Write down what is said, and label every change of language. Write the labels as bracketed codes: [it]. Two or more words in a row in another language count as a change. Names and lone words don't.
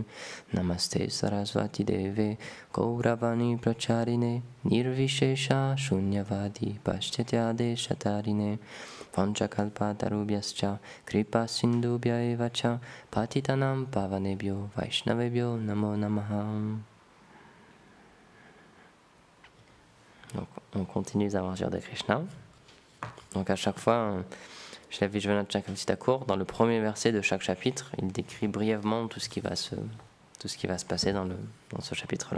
[sa] Namaste Saraswati Deve Gauravani Pracharine Nirvishesha Shunyavadi Paschatya Deshatarine. Panchakalpa Tarubhyascha Kripa Sindhubhya Evacha Patitanam Pavanebhyo Vaishnavebhyo Namo Namaha. [fr] Donc on continue les aventures de Krishna. Donc à chaque fois, Shri Vishwanath Chakravarti Thakur, dans le premier verset de chaque chapitre, il décrit brièvement tout ce qui va se passer dans ce chapitre-là.